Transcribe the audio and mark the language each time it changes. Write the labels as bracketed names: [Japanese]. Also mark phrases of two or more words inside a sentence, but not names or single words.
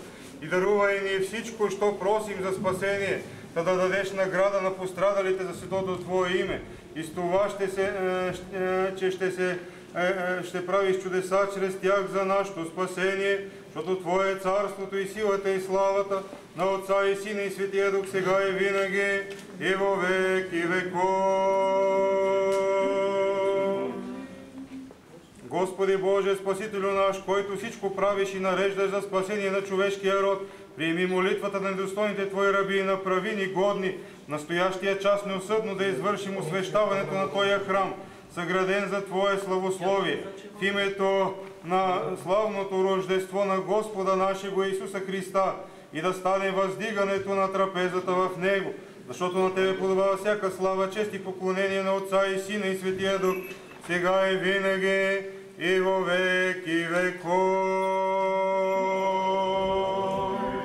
[Bulgarian] И дарувай ни всичко, що просим за спасение, да дадеш награда на пострадалите за светото Твое име. И с това ще правиш чудеса чрез тях за нашето спасение, защото Твое е царството и силата и славата на Отца и Сина и Светия Дух, сега и винаги, [Church Slavic] и во век и веков. [Bulgarian] Господи Боже, Спасителю наш, който всичко правиш и нареждаш за спасение на човешкия род, приеми молитвата на недостойните Твои раби и направи ни годни в настоящия час неусъдно да извършим освещаването на Твоя храм, съграден за Твое славословие, в името на славното рождество на [Church Slavic] Господа нашего Исуса Христа, [Bulgarian] и да стане въздигането на трапезата в Него, защото на Тебе подобава всяка слава, чест и поклонение на Отца и Сина и Светия Дух, сега и винаги, и [Church Slavic] во век и веков.